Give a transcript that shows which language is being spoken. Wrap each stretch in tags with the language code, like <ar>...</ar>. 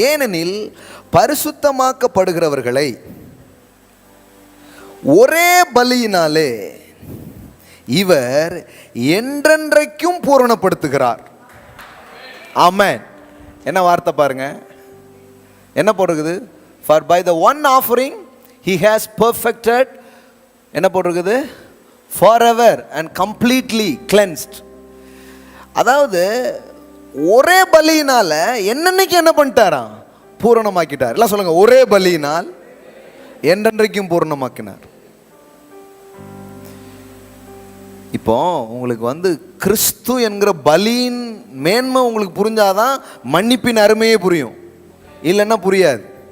<ta>ஏனெனில் பரிசுத்தமாக்கப்படுகிறவர்களை ஒரே பலியினாலே இவர் என்றென்றைக்கும் பூரணப்படுத்துகிறார். ஆமென். என்ன வார்த்தை பாருங்க, என்ன போட்டிருக்குது?</ta> <en>For by the one offering he has perfected,</en> <ta>என்ன போட்டிருக்குது?</ta> <en>Forever and completely cleansed.</en> <ta>அதாவது ஒரே பலியினால என்னன்னைக்கு என்ன பண்ணிட்டாராம்? பூரணமாக்கிட்டார். எல்லாம் சொல்லுங்க, ஒரே பலியினால் என்றென்றைக்கும் பூரணமாக்கினார். இப்போ உங்களுக்கு கிறிஸ்து என்கிற பலியின் மேன்மை உங்களுக்கு புரிஞ்சாதான் மன்னிப்பின் அருமையே புரியும். இல்லைன்னா புரியாது.</ta>